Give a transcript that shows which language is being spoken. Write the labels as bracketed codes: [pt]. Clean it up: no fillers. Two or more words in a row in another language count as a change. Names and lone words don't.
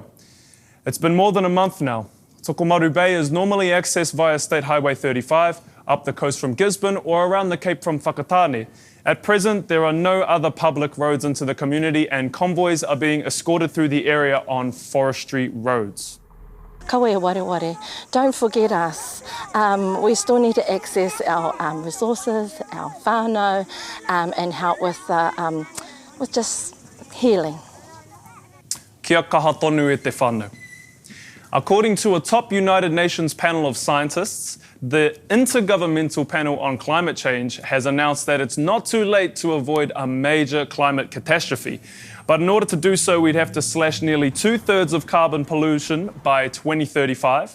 [en] It's been more than a month now. Tokomaru Bay is normally accessed via State Highway 35, up the coast from Gisborne or around the Cape from Whakatane. At present, there are no other public roads into the community and convoys are being escorted through the area on forestry roads. [mi] Kawe ware ware, [en] don't forget us. We still need to access our resources, our whānau, and help with just healing. [mi] Kia kaha tonu e te whānau. [en] According to a top United Nations panel of scientists, the Intergovernmental Panel on Climate Change has announced that it's not too late to avoid a major climate catastrophe. But in order to do so, we'd have to slash nearly 2/3 of carbon pollution by 2035.